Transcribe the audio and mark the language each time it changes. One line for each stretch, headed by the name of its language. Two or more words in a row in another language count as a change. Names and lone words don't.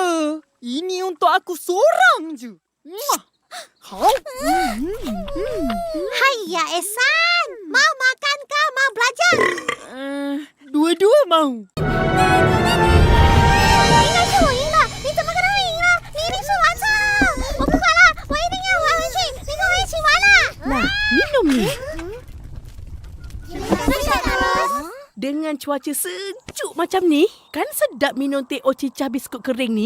Malay: Ini untuk aku seorang je. Hayya Ehsan, mau makan ke mau belajar? Dua-dua mau.
Chinese: Ni 怎么可能赢了？你一定是完成。我不管了，我一定要还回去。你跟我一起玩啦！
Malay: Nah, minum ni. Terus. Dengan cuaca sejuk macam ni, kan sedap minum teh o cicah biskut kering ni?